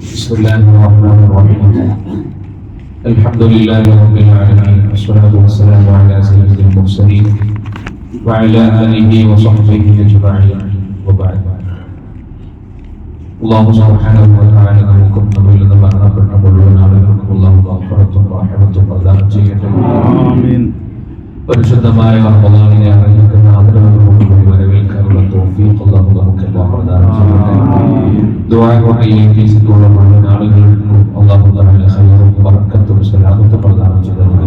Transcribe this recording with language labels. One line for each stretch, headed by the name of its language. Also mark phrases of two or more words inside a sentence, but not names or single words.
Arabic: بسم الله الرحمن الرحيم الحمد لله رب العالمين والصلاة والسلام على سيد المرسلين وعلى آله وصحبه أجمعين وبعد الله سبحانه وتعالى
Malayalam: നമുക്കും നമ്മിൽ നിന്ന് മരണപ്പെട്ട മുഴുവൻ ആളുകൾക്കും അല്ലാഹു ഗഫറത്തും റഹ്മത്തും പ്രദാനം ചെയ്യട്ടെ. ആമീൻ. പരിശുദ്ധമായ റമളാനിനെ അറിയിക്കുന്ന ആദരവോടുകൂടി വരവേൽക്കാനുള്ള തൗഫീഖ് അല്ലാഹു നമുക്ക് പ്രദാനം ചെയ്യട്ടെ. ദുആ കൊണ്ട് ഈ കേസിലുള്ള മുഴുവൻ ആളുകൾക്കും
Arabic: الله تعالى
Malayalam: ഖൈറും ബറക്കത്തും സലാമത്തും പ്രദാനം ചെയ്യട്ടെ.